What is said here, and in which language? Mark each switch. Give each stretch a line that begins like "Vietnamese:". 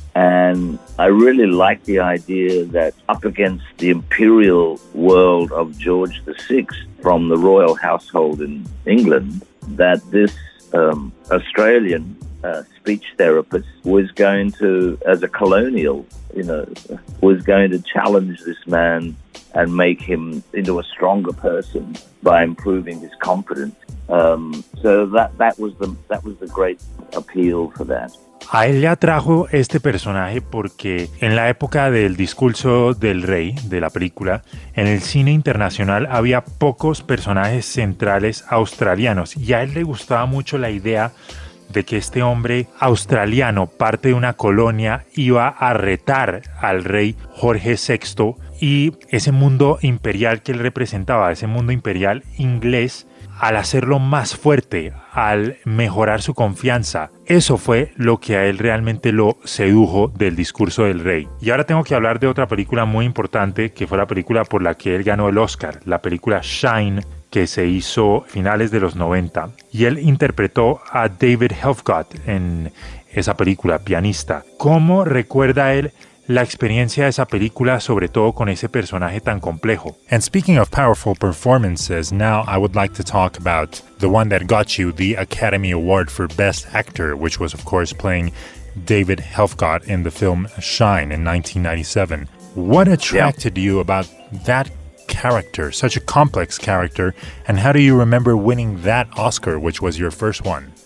English: And I really liked the idea that up against the imperial world of George VI from the royal household in England, that this Australian speech therapist was going to, as a colonial, you know, was going to challenge this man and make him into a stronger person by improving his confidence. So that was the great appeal for that.
Spanish: A él le atrajo este personaje porque en la época del discurso del rey, de la película, en el cine internacional había pocos personajes centrales australianos, y a él le gustaba mucho la idea de que este hombre australiano, parte de una colonia, iba a retar al rey Jorge VI y ese mundo imperial que él representaba, ese mundo imperial inglés, al hacerlo más fuerte, al mejorar su confianza. Eso fue lo que a él realmente lo sedujo del discurso del rey. Y ahora tengo que hablar de otra película muy importante, que fue la película por la que él ganó el Oscar, la película Shine, que se hizo a finales de los 90. Y él interpretó a David Helfgott en esa película, pianista. ¿Cómo recuerda él la experiencia de esa película, sobre todo con ese personaje tan complejo?
English: And speaking of powerful performances, now I would like to talk about the one that got you the Academy Award for Best Actor, which was of course playing David Helfgott in the film Shine in 1997. What attracted you about that character, such a complex character, and how do you remember winning that Oscar, which was your first one?